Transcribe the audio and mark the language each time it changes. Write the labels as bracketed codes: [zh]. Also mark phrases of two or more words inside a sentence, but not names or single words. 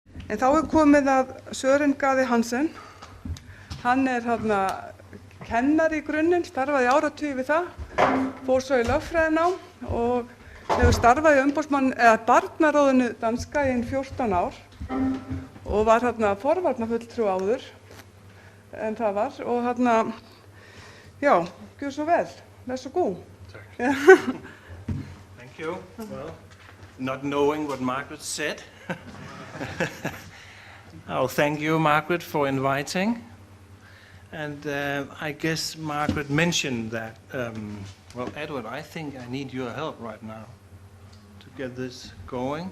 [is] En þá komið að Søren Gade Hansen. Hann kennari í grunninn, starfaði í áratugi við það, fór svo í lögfræðinám og hefur starfað í barnaráðinu danska í 14 ár og var forvarnafulltrúi áður en það var og já, gjör svo vel, [da] vær svo god. [en] Thank you. Well, not knowing what Margaret said. Oh, thank you, Margaret, for inviting. And I guess Margaret mentioned that, well, Edward, I think I need your help right now to get this going.